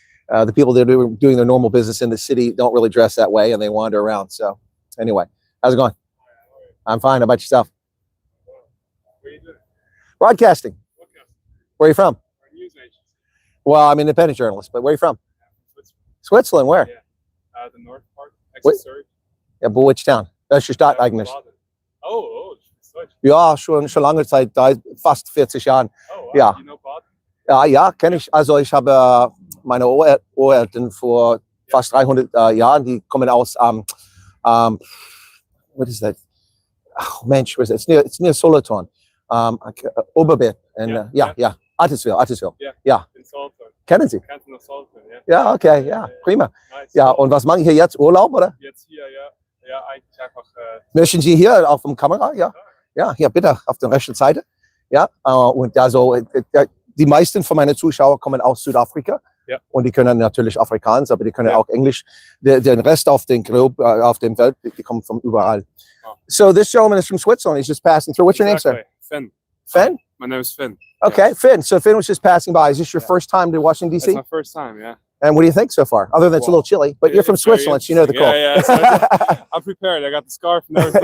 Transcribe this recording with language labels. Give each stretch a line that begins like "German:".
English: So the people that are doing their normal business in the city don't really dress that way, and they wander around. So anyway, how's it going? I'm fine. How about yourself? What are you doing? Broadcasting. Where are you from? News agency. Well, I'm an independent journalist, but where are you from? Switzerland. Where? Yeah. The north part. Ancestry. Ja, but which town?
German: Welche Stadt eigentlich? Oh, Deutsch. Ja, schon lange Zeit, fast 40 Jahren.
English: Oh, wow.
German: Ja.
English: You know Baden?
German: Ja, kenne ich. Also ich habe meine Ureltern vor fast 300 Jahren, die kommen aus,
English: what is that?
German: Oh, Mensch,
English: where's it? It's near Solothurn. Oberbett. And yeah. Attisville. Ja.
German: In Solothurn. Kennen Sie?
English: Canton of Solothurn, ja.
German: Ja, okay, ja, prima.
English: Nice.
German: Ja, und was machen Sie hier jetzt? Urlaub, oder? Jetzt hier, ja. Ja, eigentlich einfach. Möchten Sie hier auf dem Kamera? Ja. Ja, hier bitte auf der rechten Seite. Ja, und also die meisten von meinen Zuschauern kommen aus Südafrika. Ja. Und die können natürlich Afrikaans, aber die können auch Englisch. Den Rest auf dem Globe, auf dem Welt, die kommen von überall. Oh.
English: So this gentleman is from Switzerland. He's just passing through. What's your name, sir? Finn. Finn? My name is Finn. Okay, Finn. So Finn was just passing by. Is this your first time to Washington, D.C.? It's my first time, yeah. And what do you think so far? Other than it's a little chilly, but you're from Switzerland, so you know the cold. Yeah. So I'm prepared. I got the scarf and everything.